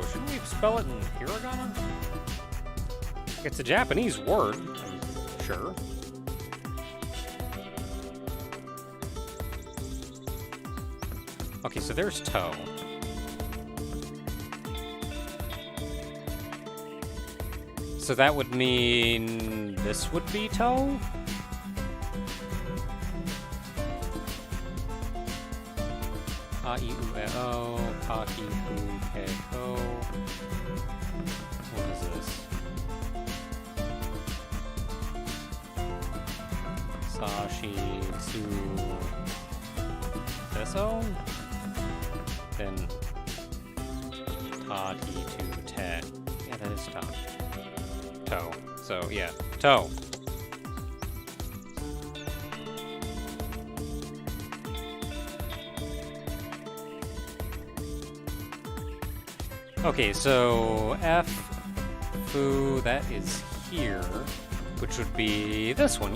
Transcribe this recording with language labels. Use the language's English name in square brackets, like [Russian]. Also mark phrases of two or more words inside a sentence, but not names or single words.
[English] Shouldn't we spell it in hiragana? It's a Japanese word, I'm sure. Okay, so there's toe. So that would mean this would be toe? [Japanese] A-I-U-E-O, Ka-ki-fu-ke-ko. [English] What is this? Sashi-tsu... Deso? Then... [Japanese] Ta-ti-tu-te. [English] Yeah, that is toe. Toe. So, yeah. Toe. Okay, so F, foo, that is here, which would be this one.